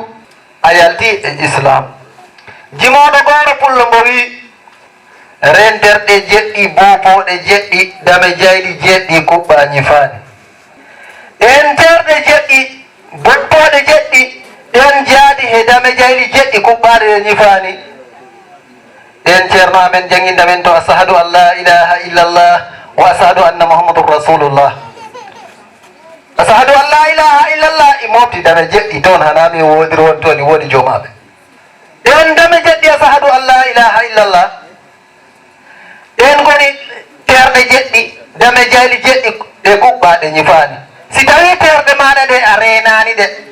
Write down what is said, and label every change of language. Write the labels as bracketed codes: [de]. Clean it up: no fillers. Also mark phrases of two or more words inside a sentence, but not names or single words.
[ff] a yalti e islam jimoɗo goro pullo mbo wi renderɗe jeɗɗi bopoɗe jeɗɗi dame jayɗi jeɗɗi kuɓɓa ñifani ɗen terɗe jeɗɗi boppoɗe jeɗɗi ɗen jaaɗi he dame jayɗi jeɗɗi kuɓɓaɗe ɗe ñifani ɗen ceerno amen janginda men to ashadu [ar] أن لا إله إلا الله وأشهد أن محمدا رسول الله أشهد أن لا إله إلا الله [ff] i mofti dame jeɗɗi toon hanami wodiri won toon i woodi jomaɓe ɗen dame jeɗɗi [ar] أشهد أن لا إله إلا الله [ff] ɗen goni terɗe jeɗɗi dame jayli jeɗɗi ɗe kuɓɓaɗe ñifani si tawi terɗe maɗa ɗe a renani ɗe